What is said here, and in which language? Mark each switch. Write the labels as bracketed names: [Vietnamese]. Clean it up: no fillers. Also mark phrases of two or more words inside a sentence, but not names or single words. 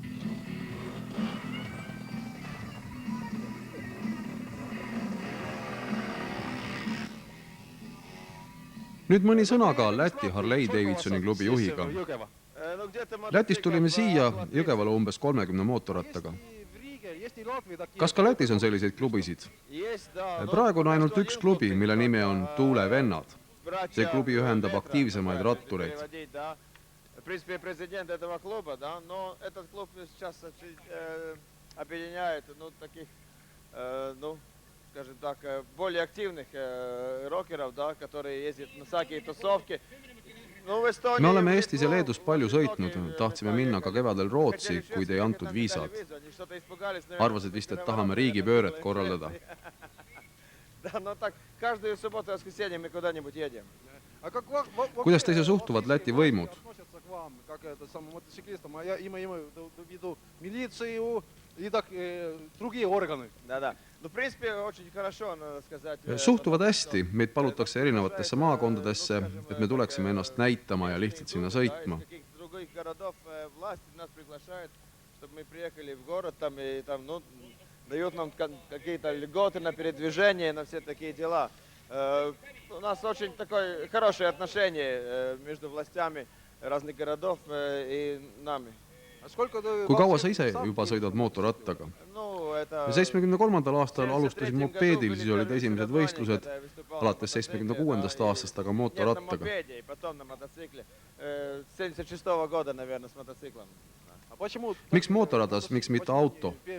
[Estonian] Nüüd mõni sõna ka Läti Harley Davidsoni klubi juhiga. Lätist tulime siia Jõgevale umbes 30 mootorrattaga. Kas ka Lätis on selliseid klubisid? Praegu on ainult üks klubi, mille nimi on Tuule Vennad. See klubi ühendab aktiivsemaid rattureid. [Russian] Скажем так, более активных рокеров, да, которые ездят на всякие тусовки. [Estonian] Me oleme Eestis ja Leedus palju sõitnud. Tahtsime minna ka kevadel Rootsi, kuid ei antud viisad. Arvasid vist, et tahame riigipööret korraldada. Kuidas teise suhtuvad Läti võimud? Suhtuvad hästi, meid palutakse erinevatesse maakondadesse, et me tuleksime ennast näitama ja lihtsalt sinna sõitma. [Russian] Дают нам какие-то льготы на передвижение, на все такие дела. У нас очень такое хорошее отношение между властями разных городов и нами. [Estonian] Kui kaua sa ise juba sõidad mootorrattaga? 73. aastal alustasin mopeedil, siis olid esimesed võistlused, alates 76. aastast aga mootorrattaga. Miks mootorratas, miks mitte auto?